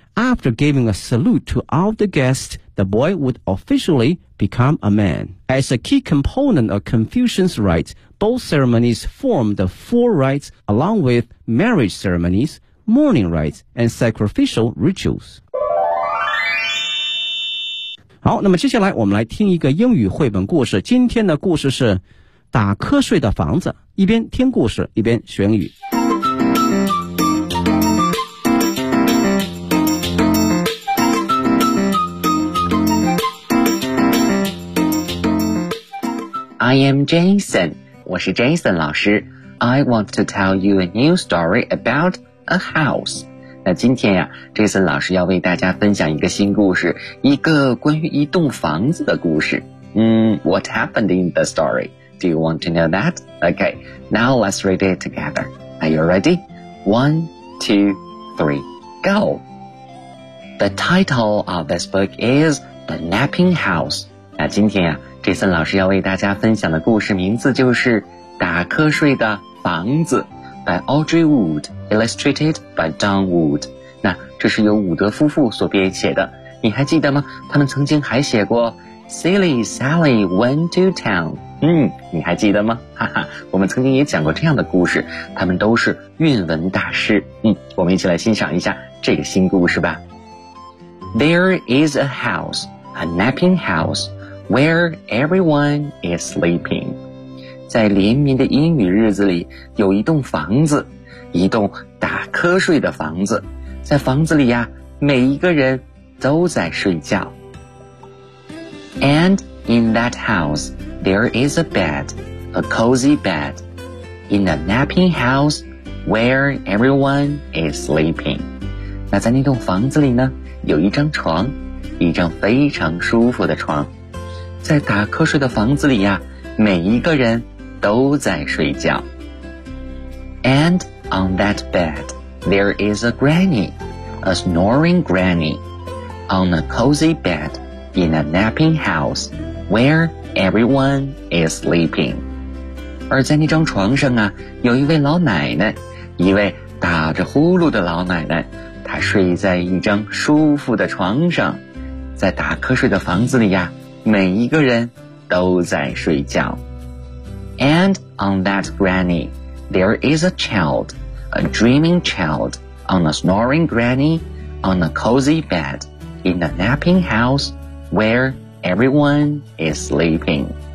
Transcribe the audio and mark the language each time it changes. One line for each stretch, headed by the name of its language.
English: After giving a salute to all the guests, the boy would officially become a man. As a key component of Confucian's rites, both ceremonies form the four rites along with marriage ceremonies, mourning rites, and sacrificial rituals.
Chinese: 好，那么接下来我们来听一个英语绘本故事。今天的故事是打瞌睡的房子，一边听故事一边学英语。
English: I am Jason.
Chinese: 我是 Jason 老师。
English: I want to tell you a new story about a house.
Chinese: 那今天呀 ,Jason 老师要为大家分享一个新故事，一个关于一栋房子的故事。
English: What happened in the story? Do you want to know that? Okay, now let's read it together. Are you ready? 1, 2, 3, go! The title of this book is The Napping House.
Chinese: 那今天呀杰森老师要为大家分享的故事名字就是《打瞌睡的房子》
English: by Audrey Wood, illustrated by Don Wood.
Chinese: 那这是由伍德夫妇所编写的。你还记得吗？他们曾经还写过 Silly Sally Went to Town. 你还记得吗？哈哈，我们曾经也讲过这样的故事，他们都是韵文大师。我们一起来欣赏一下这个新故事吧。
English: There is a house, a napping house,Where everyone is sleeping.
Chinese: 在连绵的阴雨日子里，有一栋房子，一栋打瞌睡的房子。在房子里呀，每一个人都在睡觉。
English: And in that house, there is a bed, a cozy bed. In a napping house, where everyone is sleeping.
Chinese: 那在那栋房子里呢，有一张床，一张非常舒服的床。在打瞌睡的房子里呀，每一个人都在睡觉。
English: And on that bed, there is a granny, a snoring granny, on a cozy bed in a napping house where everyone is sleeping.
Chinese: 而在那张床上啊，有一位老奶奶，一位打着呼噜的老奶奶，她睡在一张舒服的床上。在打瞌睡的房子里呀，每一个人都在睡觉。
English: And on that granny, there is a child, a dreaming child, on a snoring granny, on a cozy bed, in a napping house, where everyone is sleeping.